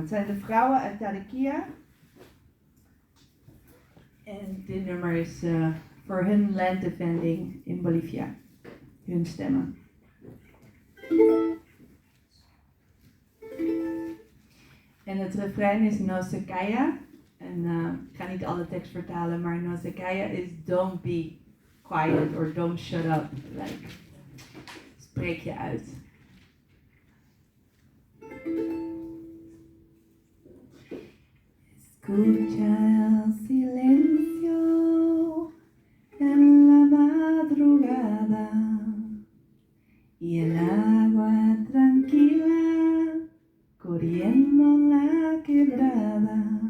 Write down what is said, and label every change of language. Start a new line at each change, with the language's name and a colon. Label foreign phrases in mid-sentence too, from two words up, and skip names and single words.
Dutch: Het zijn de vrouwen uit Tarikia. En dit nummer is voor hun land
English: defending in Bolivia.
Dutch: Hun stemmen. En het refrein is
Spanish: No se calla.
Dutch: En ik ga niet alle tekst vertalen, maar
Spanish: No se calla
Dutch: is
English: don't be quiet or don't shut up.
Dutch: Like, spreek je uit.
Spanish: Escucha el silencio en la madrugada y el agua tranquila corriendo la quebrada.